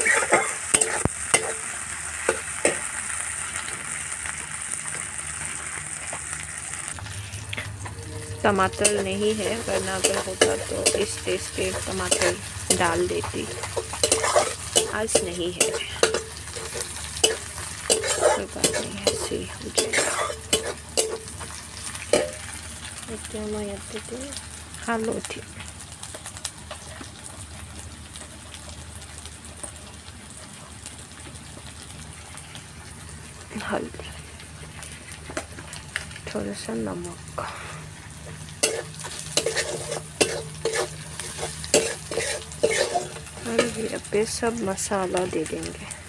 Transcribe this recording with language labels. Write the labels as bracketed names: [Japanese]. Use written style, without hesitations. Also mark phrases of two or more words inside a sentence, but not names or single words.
[Hindi] टमाटर नहीं है, वरना अगर होता तो इस टेस्ट पे टमाटर डाल देती, आज नहीं है, कोई बात नहीं, ऐसे ही हो जाएगा। [Assamese] এতিয়া মই ইয়াতে হালধি, [Hindi] हल्दी, थोड़ा सा नमक, और यहाँ पे सब मसाला दे देंगे।